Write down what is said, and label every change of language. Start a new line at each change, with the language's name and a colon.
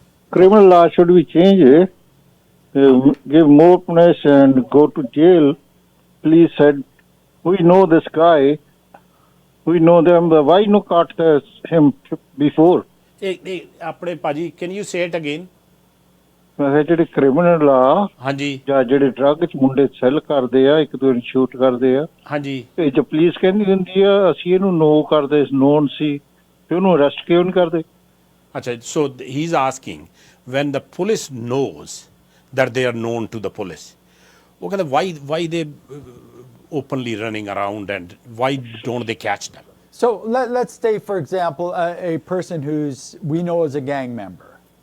English: Criminal law should be changed. Give more punishment and go to jail. Police said, we know this guy, we know them, but why no caught him before?
Punjabi: ਆਪਣੇ ਭਾਜੀ
English: can you say it again?
Punjabi: ਮੈਂ ਕਿਹਾ ਜਿਹੜੇ criminal ਆ ਹਾਂਜੀ ਜਾਂ ਜਿਹੜੇ drug ਚ ਮੁੰਡੇ ਸੈੱਲ ਕਰਦੇ ਆ ਇੱਕ ਦੂਜੇ ਨੂੰ ਸ਼ੂਟ ਕਰਦੇ ਆ ਹਾਂਜੀ ਇਹ ਜੇ ਪੁਲਿਸ ਕਹਿੰਦੀ ਹੁੰਦੀ ਆ ਅਸੀਂ ਇਹਨੂੰ ਨੋ ਕਰਦੇ ਨੋਨ ਸੀ ਤੇ ਉਹਨੂੰ ਅਰੈਸਟ ਕਿਉਂ ਨਹੀਂ ਕਰਦੇ?
English: ਅੱਛਾ so he's asking when the police knows that they are known to the police,
Punjabi: ਉਹ ਕਹਿੰਦਾ
English: why they openly running around and why don't they catch them? So let's say, for example, a person we know is a gang member.